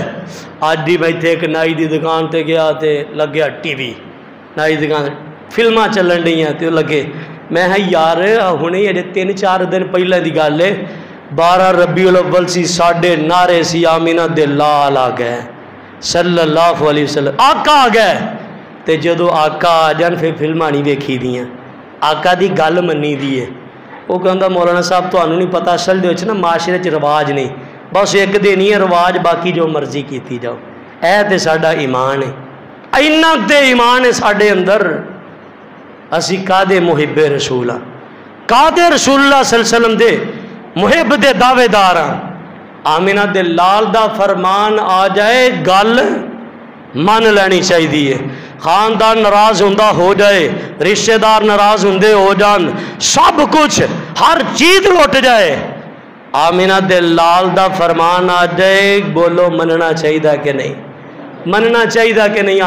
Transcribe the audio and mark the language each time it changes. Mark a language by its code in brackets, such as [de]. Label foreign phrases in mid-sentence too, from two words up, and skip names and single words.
[pa] اج ہی میں ایتھے اک نائی دی دکان تے گیا تے لگیا ٹی وی، نائی دی دکان فلماں چلن ڈئیاں تے لگے، میں یار ہنے اجے 3-4 دن پہلے دی گل ہے، 12 ربیع الاول سی، ساڈھے نعرے سی آمنہ دے لال آ گئے [ar] صلى الله عليه وسلم, [pa] آقا آ گئے. تو جدوں آقا آ جان فیر فلماں نہیں ویکھی دیاں، آقا دی گل منی دی ہے. وہ کہتا مولانا صاحب تہانوں نہیں پتا اصل دے وچ نا معاشرے چ رواج نہیں، بس اک دن ہی رواج، باقی جو مرضی کی جاؤ. اے تے ساڈا ایمان ہے، انا تے ایمان ہے ساڈے اندر. اسی کادے محبِ رسول ہاں، کادے [ar] رسول الله صلى الله عليه وسلم [pa] دے محب دے دعویدار ہاں. آمنہ دے لال دا فرمان آ جائے گل من لینی چاہیے. خاندان ناراض ہوندا ہو جائے، رشتہ دار ناراض ہوندے ہو جان، سب کجھ ہر چیز لٹ جائے، آمنہ دے لال دا فرمان آ جائے، بولو مننا چاہیے کہ نہیں، مننا چاہیے کہ نہیں.